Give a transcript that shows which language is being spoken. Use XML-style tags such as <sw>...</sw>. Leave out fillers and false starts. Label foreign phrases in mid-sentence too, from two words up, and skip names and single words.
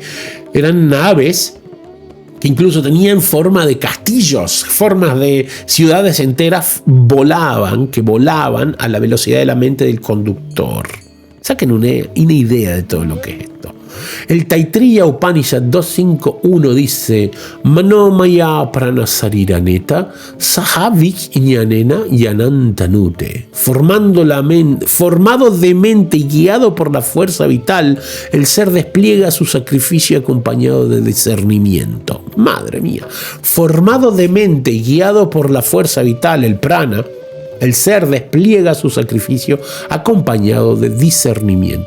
<es>Eran naves que incluso tenían forma de castillos, formas de ciudades enteras, que volaban a la velocidad de la mente del conductor. Saquen una idea de todo lo que es esto. El Taitriya Upanishad 2.5.1 dice:</es> <sa>मनोमय प्राणशरीरनेता सह विज्ञानेन यद् अन्तनुते.</sa> <es>Formado de mente y guiado por la fuerza vital, el ser despliega su sacrificio acompañado de discernimiento. Madre mía. Formado de mente y guiado por la fuerza vital, el prana, el ser despliega su sacrificio acompañado de discernimiento.</es>